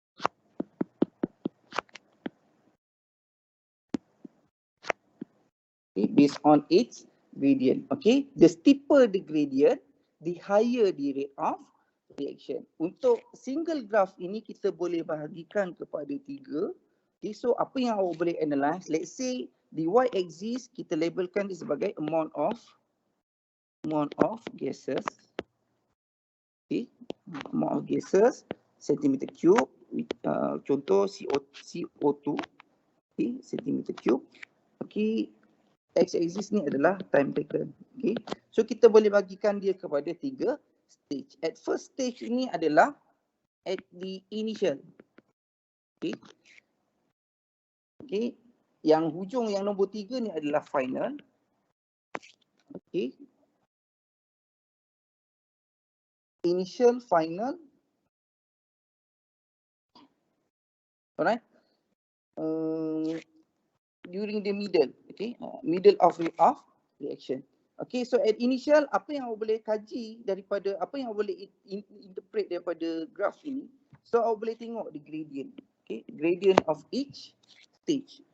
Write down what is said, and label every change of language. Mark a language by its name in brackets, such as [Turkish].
[English] Okay, based on its gradient. Okay, the steeper the gradient, the higher the rate of reaction. [Malay] Untuk single graph ini kita boleh bahagikan kepada 3. [English] Okay, so [Malay] apa yang awak boleh [English] analyze, let's say the y-axis [Malay] kita labelkan dia sebagai [English] amount of gases. Okay, amount of gases centimeter cube, contoh CO2, okay, centimeter cube. Okay, x-axis [Malay] ni adalah [English] time taken. [Malay] Okay, so kita boleh bagikan dia kepada 3 stage. [English] At first stage [Malay] ini adalah [English] at the initial. [Malay] Okay, okay, yang hujung yang nombor 3 ni adalah final. [English] Okay, initial, final. Alright. During the middle, okay, middle of reaction. Okay, so at initial, [Malay] apa yang awak boleh kaji daripada, apa yang awak boleh interpret daripada graph ini, so awak boleh tengok [English] the gradient, okay, gradient of each stage.